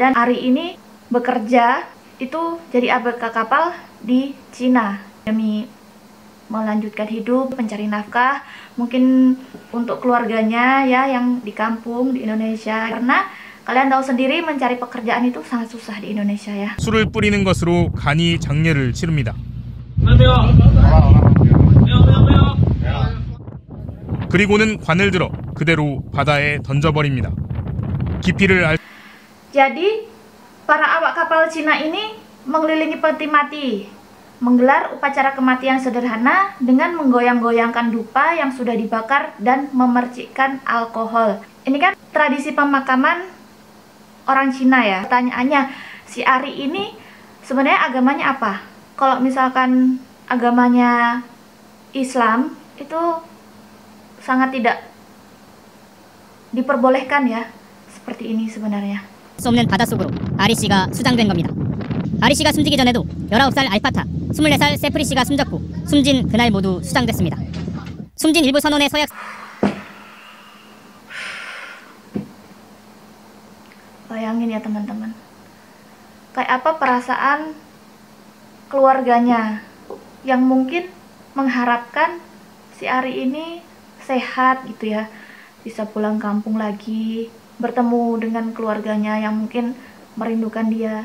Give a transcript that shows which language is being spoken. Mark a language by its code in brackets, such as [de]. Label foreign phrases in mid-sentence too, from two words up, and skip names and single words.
[id] Dan Ari ini bekerja itu jadi ABK kapal di Cina demi melanjutkan hidup, mencari nafkah mungkin untuk keluarganya ya yang di kampung di Indonesia. Karena kalian tahu sendiri mencari pekerjaan itu sangat susah di Indonesia ya. [ko] 술을 뿌리는 것으로 간이 장례를 치릅니다. 그리고는 관을 들어 그대로 바다에 던져버립니다. 깊이를 [id] Jadi para awak kapal Cina ini mengelilingi peti mati, menggelar upacara kematian sederhana dengan menggoyang-goyangkan dupa yang sudah dibakar dan memercikkan alkohol. Ini kan tradisi pemakaman orang Cina ya. Pertanyaannya, si Ari ini sebenarnya agamanya apa. Kalau misalkan agamanya Islam itu sangat tidak diperbolehkan ya, seperti ini sebenarnya. [ko] 수 없는 바닷속으로 아리 씨가 수장된 겁니다. 아리 씨가 숨지기 전에도 19살 알파타, 24살 세프리 씨가 숨졌고 숨진 그날 모두 수장됐습니다. 숨진 일부 선원의 서약 [id] Bayangin ya teman-teman, kayak apa perasaan keluarganya yang mungkin mengharapkan si Ari ini sehat gitu ya, bisa pulang kampung lagi, bertemu dengan keluarganya yang mungkin merindukan dia.